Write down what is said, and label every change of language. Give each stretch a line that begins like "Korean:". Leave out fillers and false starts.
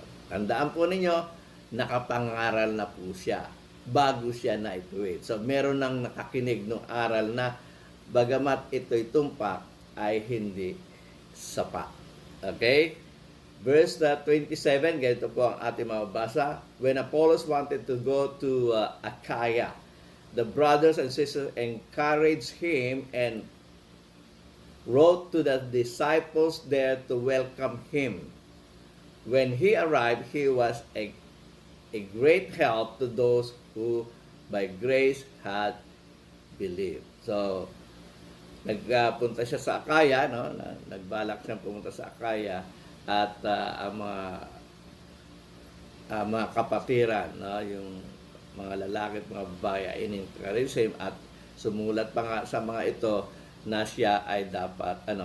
Filipino: Tandaan po ninyo, nakapangaral na po siya bago siya na ituwid. So, meron nang nakakinig ng aral na bagamat ito'y tumpak, ay hindi sapat. Okay? Verse 27, ganito po ang ating mababasa.
English: When Apollos wanted to go to Achaia, the brothers and sisters encouraged him and wrote to the disciples there to welcome him. When he arrived, he was a great help to those who by grace had believed.
Filipino: So, nagpunta siya sa Achaia, nagbalak siyang pumunta sa Achaia, at ang mga kapatiran, yung mga lalaki at mga babae ay in-encourage him at sumulat pa nga sa mga ito na siya ay dapat